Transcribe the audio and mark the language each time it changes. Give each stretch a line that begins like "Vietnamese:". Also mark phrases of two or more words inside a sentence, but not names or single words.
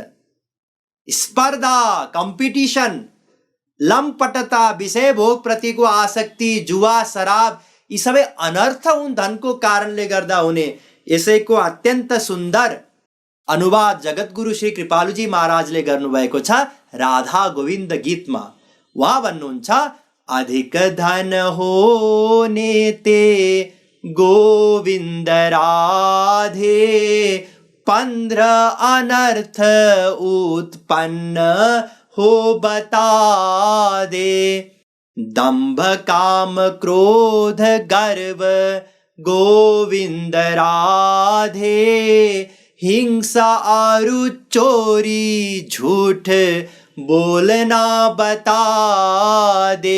Nepali: स्पर्धा, कम्पिटिसन, लम्पटता, विषय भोग प्रतिको आसक्ति, जुवा, शराब, यी सबै अनर्थ हुन् धनको कारणले गर्दा हुने। यसैको अत्यन्त सुन्दर अनुवाद जगतगुरु श्री कृपालुजी महाराजले गर्नुभएको छ राधा गोविन्द गीतमा। उहाँ भन्नुहुन्छ,
Hindi: अधिक धन होने ते गोविन्द राधे, 15 अनर्थ उत्पन्न हो बता दे। दंभ काम क्रोध गर्व गोविंद राधे, हिंसा आरु चोरी झूठ बोलना बता दे।